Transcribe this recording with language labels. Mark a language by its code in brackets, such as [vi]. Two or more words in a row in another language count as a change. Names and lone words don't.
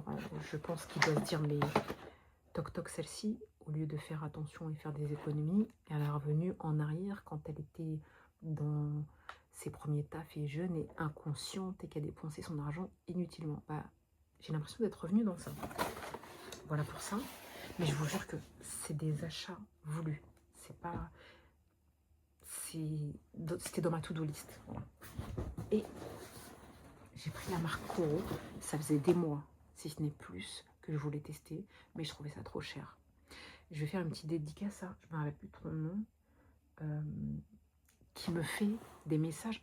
[fr] Je pense qu'il doit se dire, mais toc toc celle-ci, au lieu de faire attention et faire des économies, elle est revenue en arrière quand elle était dans ses premiers tafs et jeune et inconsciente et qu'elle a dépensé son argent inutilement. Bah, j'ai l'impression d'être revenue dans ça. Voilà pour ça. Mais je vous jure que c'est des achats voulus. C'est pas... C'était dans ma [en] to-do list. [fr] Voilà. Et j'ai pris la marque Coro. Ça faisait des mois, si ce n'est plus, que je voulais tester. Mais je trouvais ça trop cher. Je vais faire une petite dédicace, je ne me rappelle plus trop le nom, qui me fait des messages.